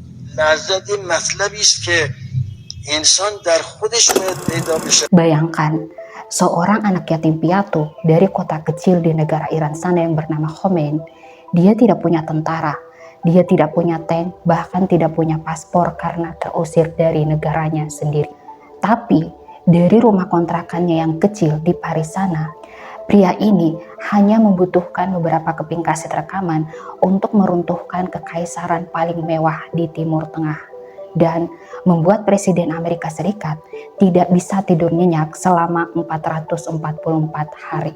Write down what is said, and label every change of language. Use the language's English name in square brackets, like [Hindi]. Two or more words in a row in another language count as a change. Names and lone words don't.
[Persian] لحظاتی مطلبی است که انسان در خودش باید پیدا بشه. [Indonesian] Bayangkan, seorang anak yatim piatu dari kota kecil di negara Iran sana yang bernama Khomeini. Dia tidak punya tentara, dia tidak punya tank, bahkan tidak punya paspor karena terusir dari negaranya sendiri. Tapi dari rumah kontrakannya yang kecil di Paris sana, pria ini hanya membutuhkan beberapa keping kaset rekaman untuk meruntuhkan kekaisaran paling mewah di Timur Tengah dan membuat Presiden Amerika Serikat tidak bisa tidur nyenyak selama 444 hari.